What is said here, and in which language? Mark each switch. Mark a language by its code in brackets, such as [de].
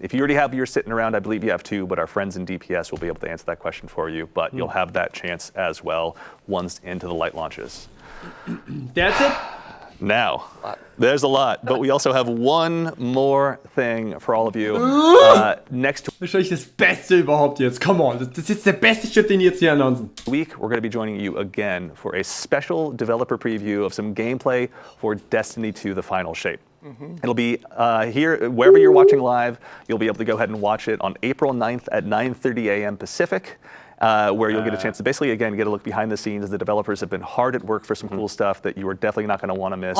[en] If you already have yours sitting around, I believe you have 2, but our friends in DPS will be able to answer that question for you. But you'll have that chance as well once Into the Light launches. That's it? Now, there's a lot, but we also have 1 more thing for all of you. Next [de] Wahrscheinlich das Beste überhaupt jetzt. [en] Come on, [de] das ist jetzt der beste Shit, den jetzt hier announcen. [en] week, we're going to be joining you again for a special developer preview of some gameplay for Destiny 2: The Final Shape. It'll be here, wherever you're watching live, you'll be able to go ahead and watch it on April 9th at 9:30 a.m. Pacific. Where you'll get a chance to basically, again, get a look behind the scenes. The developers have been hard at work for some cool stuff that you are definitely not going to want to miss.